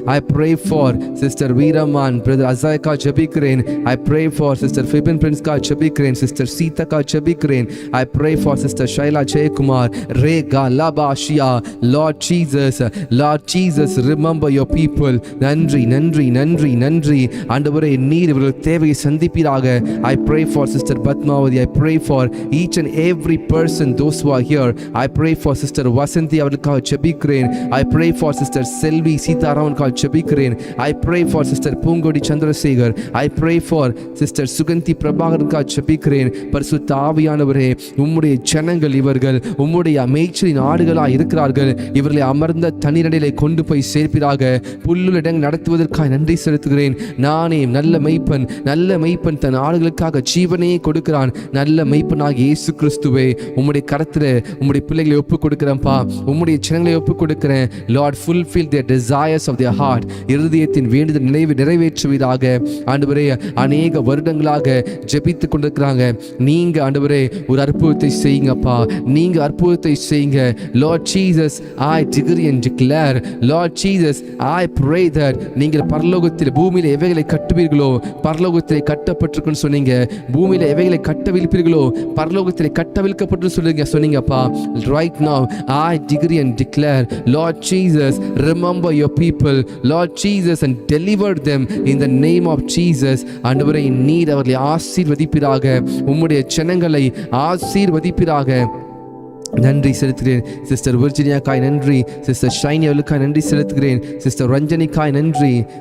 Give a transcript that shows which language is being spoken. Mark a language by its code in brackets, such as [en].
[en] I pray for Sister Veeraman, Brother Azayka [ta] ஜெபிக்கிறேன். [en] I pray for Sister Fibin Prince ka [ta] ஜெபிக்கிறேன், [en] Sister Sita ka ஜெபிக்கிறேன். I pray for Sister Shaila Jaykumar, Rega Labashia. Lord Jesus, remember your people. [ta] நன்றி ஆண்டவரே, நீர் இவர்கள் தேவையை சந்திப்பீராக. [en] I pray for Sister Padmavati. I pray for each and every person, those who are here. I pray for Sister Vasanthi [ta] அவர்களுக்காக ஜெபிக்கிறேன். [en] I pray for Sister Selvi [ta] சீதாராமனுக்காக ஜெபிக்கிறேன். [en] I pray for Sister Poongodi Chandrasekhar. I pray for Sister Suganthi [ta] பிரபாகருக்காக ஜெபிக்கிறேன். பரிசுத்த ஆவியானவரே, உம்முடைய ஜனங்கள் இவர்கள் உம்முடைய மேய்ச்சலின் ஆடுகளாக இருக்கிறார்கள். இவர்களை அமர்ந்த தண்ணீரிலே கொண்டு போய் சேர்ப்பீராக. புல்லுள்ள இடங்கள் நடத்துவதற்காக நன்றி செலுத்துகிறேன். நானே நல்ல மெய்ப்பன் தன் ஆடுகளுக்காக ஜீவனையே கொடுக்கிறான். நல்ல மெய்ப்பனாக இயேசு கிறிஸ்துவே, உம்முடைய கரத்தில் உம்முடைய பிள்ளைகளை ஒப்புக் கொடுக்கிறேன்ப்பா, உம்முடைய ஜனங்களை ஒப்புக் கொடுக்கிறேன். [en] Lord, fulfill their desires of their heart. [ta] இருதயத்தின் வேண்டுதல் நிறைவேற்றுவீராக. ஆண்டவரே, அநேக வருடங்களாக ஜெபித்துக் கொண்டிருக்கிறாங்க. நீங்க ஆண்டவரே ஒரு அற்புதத்தை செய்யுங்கப்பா, நீங்க அற்புதத்தை செய்யுங்க. [en] Lord Jesus, I decree and declare, Lord Jesus, I pray that [ta] நீங்கள் பரலோகத்தில் பூமியில எவைகளை கட்டுவீர்களோ பரலோகத்திலே கட்டப்பட்டிருக்குன்னு சொன்னீங்க. பூமியில எவைகளை கட்டவிழ்ப்பீர்களோ பரலோகத்திலே கட்டவிழ்க்கப்பட்டு சொன்னீங்கப்பா. [en] Right now I decree and declare, Lord Jesus, remember your people, Lord Jesus, and deliver them in the name of Jesus. [ta] ஆண்டவரே, நீர் அவர்களை ஆசீர்வதிப்பீராக, உம்முடைய ஜனங்களை ஆசீர்வதிப்பீராக. நன்றி செலுத்துகிறேன். சிஸ்டர் விர்ஜினியாக்காய் நன்றி, சிஸ்டர் ஷைனி அவளுக்காய் நன்றி செலுத்துகிறேன், சிஸ்டர் ரஞ்சனிக்காய் நன்றி.